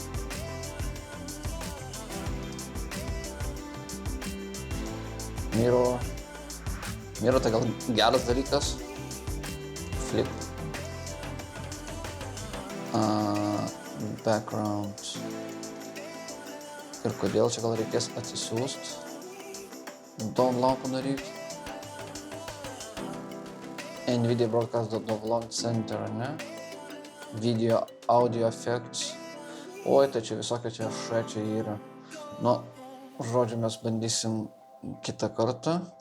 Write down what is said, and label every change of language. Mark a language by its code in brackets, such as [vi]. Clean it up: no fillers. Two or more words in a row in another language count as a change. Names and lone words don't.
[lt] Mirror tai gal geras dalykas. [en] Flip. Background. [lt] Ir kodėl čia gal reikės atsisiųst. Download padaryti. NVIDIA Broadcast Download Center, ne? [en] Video, audio effects. [lt] Tai čia visokie čia čia yra. Žodžiu, mes bandysim kitą kartą.